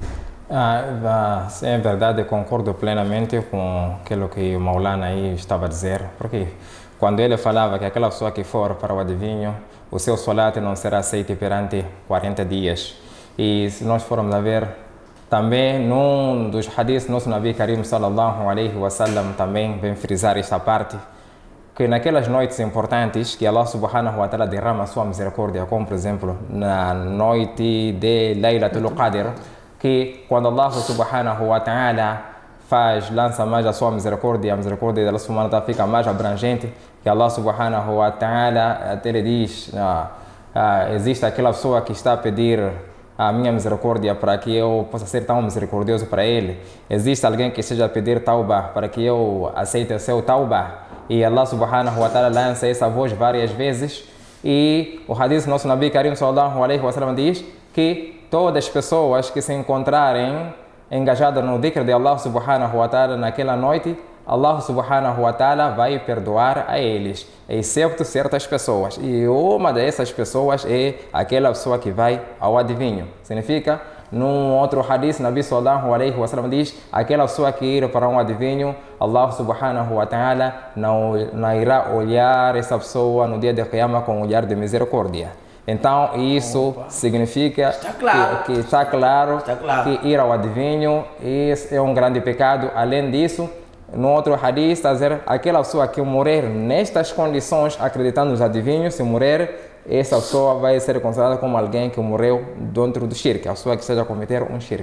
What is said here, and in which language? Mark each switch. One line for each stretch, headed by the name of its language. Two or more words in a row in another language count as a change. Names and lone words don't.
Portuguese: Sim, é verdade, concordo plenamente com aquilo que o Maulana aí estava a dizer, porque quando ele falava que aquela pessoa que for para o adivinho, o seu solat não será aceito perante 40 dias. E se nós formos a ver, também num dos hadiths, nosso
Arabic: نبي كريم صلى الله عليه وسلم
Portuguese: também vem frisar esta parte, que naquelas noites importantes que Allah
Arabic: سبحانه وتعالى
Portuguese: derrama a sua misericórdia, como por exemplo na noite de Laylatul Qadr, que quando Allah
Arabic: سبحانه وتعالى
Portuguese: lança mais a sua misericórdia, a misericórdia de Allah
Arabic: سبحانه وتعالى
Portuguese: fica mais abrangente, que Allah
Arabic: سبحانه وتعالى
Portuguese: até lhe diz, existe aquela pessoa que está a pedir a minha misericórdia para que eu possa ser tão misericordioso para ele. Existe alguém que esteja a pedir tauba para que eu aceite o seu tauba. E Allah
Arabic: سبحانه وتعالى
Portuguese: lança essa voz várias vezes. E o hadith nosso
Arabic: نبي كريم صلى الله عليه وسلم
Portuguese: diz que todas as pessoas que se encontrarem engajadas no dhikr de Allah
Arabic: سبحانه وتعالى
Portuguese: naquela noite, Allah
Arabic: سبحانه وتعالى
Portuguese: vai perdoar a eles, exceto certas pessoas. E uma dessas pessoas é aquela pessoa que vai ao adivinho. Significa, num outro hadith,
Arabic: نبي صلى الله عليه وسلم
Portuguese: diz, aquela pessoa que ir para um adivinho, Allah
Arabic: سبحانه وتعالى
Portuguese: não irá olhar essa pessoa no dia de Qiyamah com um olhar de misericórdia. Então isso significa que está claro que ir ao adivinho é um grande pecado. Além disso, no outro hadith está a dizer, aquela pessoa que morrer nestas condições, acreditando nos adivinhos, se morrer, essa pessoa vai ser considerada como alguém que morreu dentro do shirk, a pessoa que esteja a cometer um shirk.